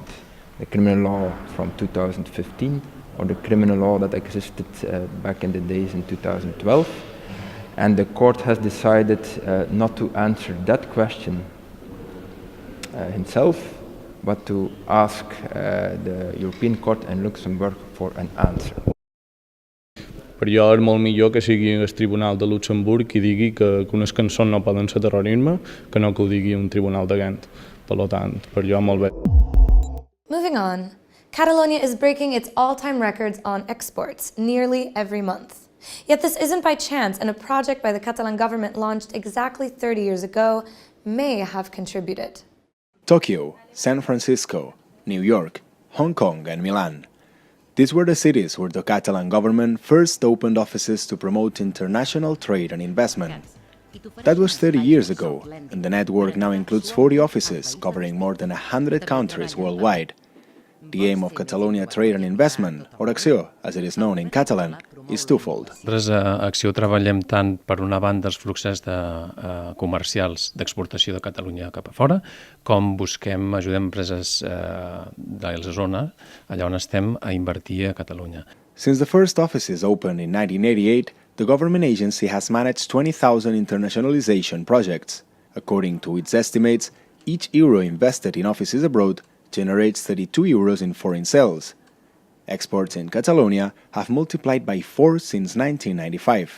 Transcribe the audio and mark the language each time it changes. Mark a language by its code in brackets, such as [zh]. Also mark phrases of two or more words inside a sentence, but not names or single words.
[en] The criminal law from 2015 or the criminal law that existed back in the days in 2012. And the court has decided not to answer that question himself, but to ask the European Court in Luxembourg for an answer. [ca] Per jo és molt millor que sigui el Tribunal de Luxemburg qui digui que unes cançons no poden ser terrorisme que no que ho digui un tribunal de Ghent. Per tant, per jo molt bé. [en] Moving on, Catalonia is breaking its all-time records on exports nearly every month. Yet this isn't by chance, and a project by the Catalan government launched exactly 30 years ago may have contributed. Tokyo, San Francisco, New York, Hong Kong and Milan. These were the cities where the Catalan government first opened offices to promote international trade and investment. That was 30 years ago, and the network now includes 40 offices covering more than 100 countries worldwide. The aim of Catalonia Trade and Investment, or Acció, as it is known in Catalan, is twofold. [ca] Nosaltres a Acció treballem tant, per una banda, els fluxos comercials d'exportació de Catalunya cap a fora, com ajudem empreses de la zona, allà on estem, a invertir a Catalunya. [en] Since the first offices opened in 1988, the government agency has managed 20,000 internationalization projects. According to its estimates, each euro invested in offices abroad generates 32 euros in foreign sales. Exports in Catalonia have multiplied by 4 since 1995.